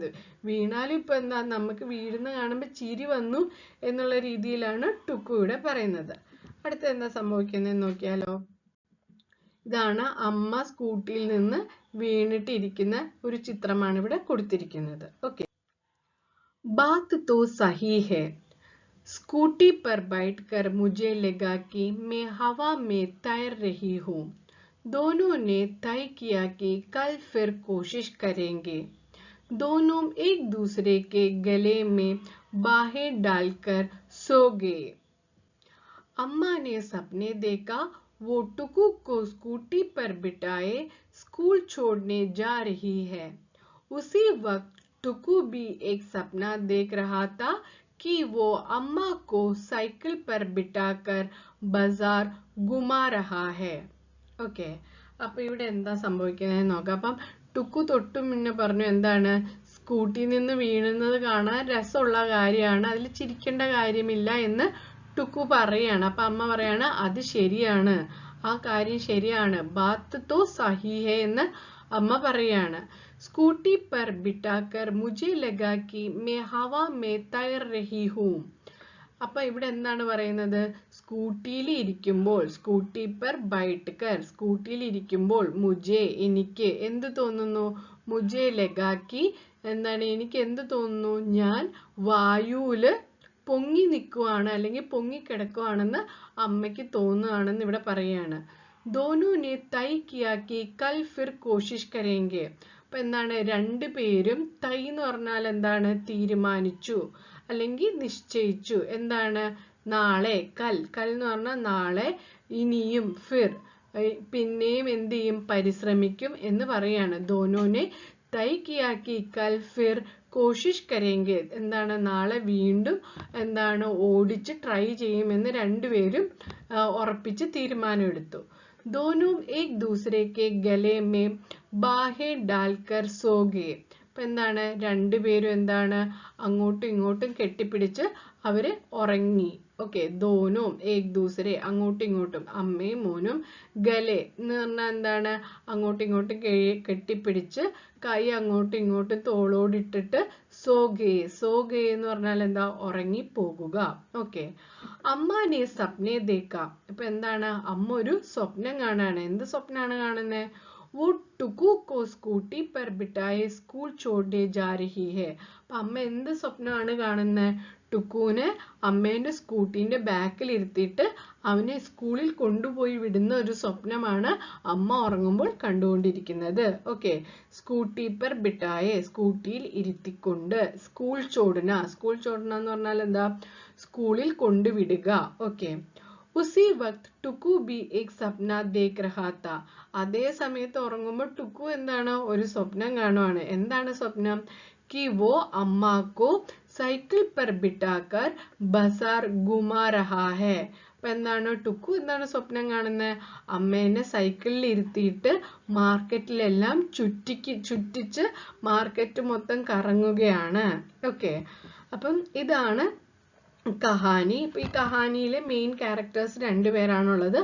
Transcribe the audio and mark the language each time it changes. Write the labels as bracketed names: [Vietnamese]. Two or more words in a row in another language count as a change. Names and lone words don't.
[Malayalam] വീണാൽ ഇപ്പൊ എന്താ, നമുക്ക് വീഴുന്ന കാണുമ്പോ ചിരി വന്നു എന്നുള്ള രീതിയിലാണ് ടുക്കു ഇവിടെ പറയുന്നത്. അടുത്ത എന്താ സംഭവിക്കുന്നത് നോക്കിയാലോ. ഇതാണ് അമ്മ സ്കൂട്ടിയിൽ നിന്ന് വീണിട്ടിരിക്കുന്ന ഒരു ചിത്രമാണ് ഇവിടെ കൊടുത്തിരിക്കുന്നത്. [Hindi] ओके, बात तो सही है. स्कूटी पर बैठकर मुझे लगा कि मैं हवा में तैर रही हूँ. दोनों ने तय किया कि कल फिर कोशिश करेंगे. दोनों एक दूसरे के गले में बाहें डालकर सो गए. अम्मा ने सपने देखा वो टुकु को स्कूटी पर बिठाए स्कूल छोड़ने जा रही है. उसी वक्त टुकु भी एक सपना देख रहा था कि वो अम्मा को साइकिल पर बिठाकर बाजार घुमा रहा है. [Malayalam] അപ്പൊ ഇവിടെ എന്താ സംഭവിക്കുന്നത് നോക്കാം. അപ്പം ടുക്കു തൊട്ടു മുന്നേ പറഞ്ഞു എന്താണ്, സ്കൂട്ടിയിൽ നിന്ന് വീഴുന്നത് കാണാൻ രസമുള്ള കാര്യമാണ്, അതിൽ ചിരിക്കേണ്ട കാര്യമില്ല എന്ന് ടുക്കു പറയാണ്. അപ്പൊ അമ്മ പറയാണ് അത് ശരിയാണ്, ആ കാര്യം ശരിയാണ്, [Hindi] बात तो सही है [Malayalam] എന്ന് അമ്മ പറയാണ്. [Hindi] स्कूटी पर बिठाकर മുझे लगा कि मैं हवा में तैर रही हूँ. [Malayalam] അപ്പൊ ഇവിടെ എന്താണ് പറയുന്നത്? സ്കൂട്ടിയിൽ ഇരിക്കുമ്പോൾ, [Hindi] स्कूटी पर बैठ कर, [Malayalam] സ്കൂട്ടിയിൽ ഇരിക്കുമ്പോൾ മുझे എനിക്ക് എന്ത് തോന്നുന്നു? [Hindi] मुझे लगा कि [Malayalam] എന്താണ്, എനിക്ക് എന്ത് തോന്നുന്നു? ഞാൻ വായുവില് പൊങ്ങി നിൽക്കുവാണ് അല്ലെങ്കിൽ പൊങ്ങി കിടക്കുവാണെന്ന് അമ്മയ്ക്ക് തോന്നുകയാണെന്ന് ഇവിടെ പറയാണ്. दोनों ने तय किया कि कल फिर कोशिश करेंगे. അപ്പൊ എന്താണ്, രണ്ടുപേരും തൈ എന്ന് പറഞ്ഞാൽ എന്താണ്? തീരുമാനിച്ചു അല്ലെങ്കിൽ നിശ്ചയിച്ചു. എന്താണ്? നാളെ, കൽ എന്ന് പറഞ്ഞാൽ നാളെ, ഇനിയും ഫിർ പിന്നെയും എന്ത് ചെയ്യും? പരിശ്രമിക്കും എന്ന് പറയാണ്. [Hindi] दोनों ने तय किया कि कल फिर कोशिश करेंगे, എന്താണ്? [Malayalam] നാളെ വീണ്ടും എന്താണ് ഓടിച്ച് ട്രൈ ചെയ്യുമെന്ന് രണ്ടുപേരും ഉറപ്പിച്ച് തീരുമാനമെടുത്തു. दोनों एक दूसरे के गले में बाहें डालकर सो गए. അപ്പൊ എന്താണ്, രണ്ടുപേരും എന്താണ് അങ്ങോട്ടും ഇങ്ങോട്ടും കെട്ടിപ്പിടിച്ച് അവര് ഉറങ്ങി. ഓക്കെ, [Hindi] दोनों एक दूसरे [Malayalam] അങ്ങോട്ടും ഇങ്ങോട്ടും, അമ്മയും മോനും, ഗലെ എന്ന് പറഞ്ഞാൽ എന്താണ്, അങ്ങോട്ടും ഇങ്ങോട്ടും കെട്ടിപ്പിടിച്ച് കൈ അങ്ങോട്ടും ഇങ്ങോട്ടും തോളോടിട്ടിട്ട് സോഗേ എന്ന് പറഞ്ഞാൽ എന്താ, ഉറങ്ങി പോകുക. [Hindi] ओके, अम्मा ने सपने देखा. [Malayalam] ഇപ്പൊ എന്താണ്, അമ്മ ഒരു സ്വപ്നം കാണാണ്. എന്ത് സ്വപ്നാണ് കാണുന്നത്? वो टुकू को स्कूटी पर बिठाए स्कूल छोड़ने जा रही है. അപ്പൊ അമ്മ എന്ത് സ്വപ്നമാണ് കാണുന്നത്? ടുക്കുവിനെ അമ്മേന്റെ സ്കൂട്ടീന്റെ ബാക്കിൽ ഇരുത്തിയിട്ട് അവനെ സ്കൂളിൽ കൊണ്ടുപോയി വിടുന്ന ഒരു സ്വപ്നമാണ് അമ്മ ഉറങ്ങുമ്പോൾ കണ്ടുകൊണ്ടിരിക്കുന്നത്. ഓക്കെ, [Hindi] स्कूटी पर बिठाए, [Malayalam] സ്കൂട്ടിയിൽ ഇരുത്തിക്കൊണ്ട്, [Hindi] स्कूल छोड़ना [Malayalam] എന്ന് പറഞ്ഞാൽ എന്താ? സ്കൂളിൽ കൊണ്ടുവിടുക. [Hindi] ओके, उसी वक्त टुकु भी एक सपना देख रहा था. [Malayalam] അതേ സമയത്ത് ഉറങ്ങുമ്പോൾ ടുക്കു എന്താണ്, ഒരു സ്വപ്നം കാണുവാണ്. എന്താണ് സ്വപ്നം? कि वो अम्मा को साइकिल पर बिठाकर बाजार घुमा रहा है. അപ്പൊ എന്താണ്, ടുക്കു എന്താണ് സ്വപ്നം കാണുന്നത്? അമ്മേനെ സൈക്കിളിൽ ഇരുത്തിയിട്ട് മാർക്കറ്റിലെല്ലാം ചുറ്റിച്ച് മാർക്കറ്റ് മൊത്തം കറങ്ങുകയാണ്. ഓക്കെ, അപ്പം ഇതാണ് കഹാനി. ഇപ്പൊ ഈ കഹാനിയിലെ [English] main characters [Malayalam] രണ്ടുപേരാണുള്ളത്.